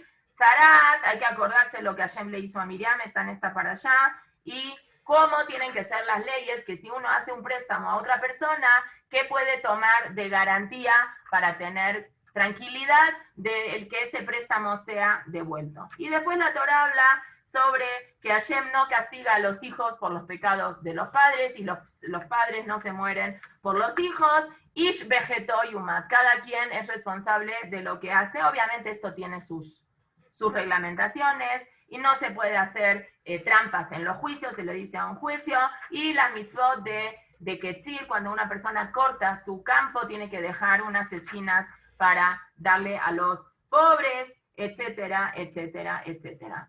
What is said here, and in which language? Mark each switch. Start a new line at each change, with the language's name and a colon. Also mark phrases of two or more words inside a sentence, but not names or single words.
Spanish: Zarat, hay que acordarse lo que Hashem le hizo a Miriam, está en esta para allá, y cómo tienen que ser las leyes, que si uno hace un préstamo a otra persona, ¿qué puede tomar de garantía para tener tranquilidad de que este préstamo sea devuelto? Y después la Torah habla sobre que Hashem no castiga a los hijos por los pecados de los padres, y los padres no se mueren por los hijos.
Hebrew: איש בחטאו יומת,
Spanish: cada quien es responsable de lo que hace. Obviamente esto tiene sus reglamentaciones, y no se puede hacer trampas en los juicios, se le dice a un juicio, y la mitzvot de Ketzir, cuando una persona corta su campo, tiene que dejar unas esquinas para darle a los pobres, etcétera, etcétera, etcétera.